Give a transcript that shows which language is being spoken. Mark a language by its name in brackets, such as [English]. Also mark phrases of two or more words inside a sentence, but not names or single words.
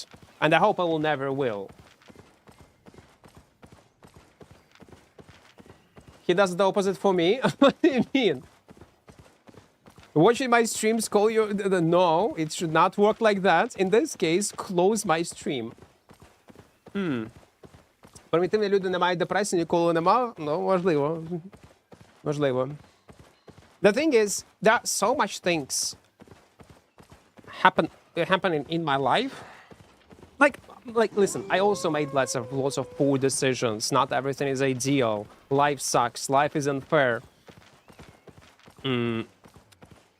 [English] And I hope I will never will. He does the opposite for me? What do you mean? Watching my streams call you... No, it should not work like that. In this case, close my stream. [Ukrainian] Примітивні люди не мають депресії, ніколи не мав? Ну, можливо. [English] The thing is, there are so much things happening in my life. Like, listen, I also made lots of poor decisions. Not everything is ideal. Life sucks. Life is unfair.